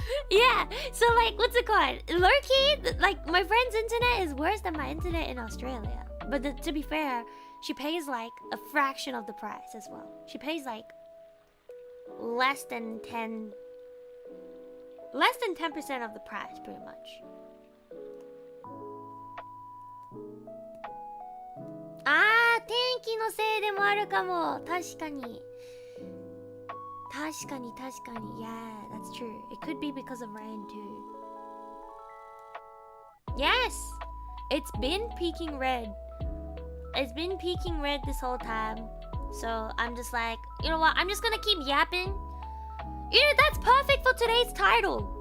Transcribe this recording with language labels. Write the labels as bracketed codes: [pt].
[en] Yeah, so like, what's it called? Low-key, like, my friend's internet is worse than my internet in Australia. But to be fair, she pays like a fraction of the price as well. She pays like less than 10% of the price, pretty much. [ja] Ah, 天気のせいでもあるかも。確かに。確かに。 [en] Yeah, that's true. It could be because of rain too. Yes! It's been peaking red. It's been peaking red this whole time. So I'm just like, you know what? I'm just gonna keep yapping. You know, that's perfect for today's title.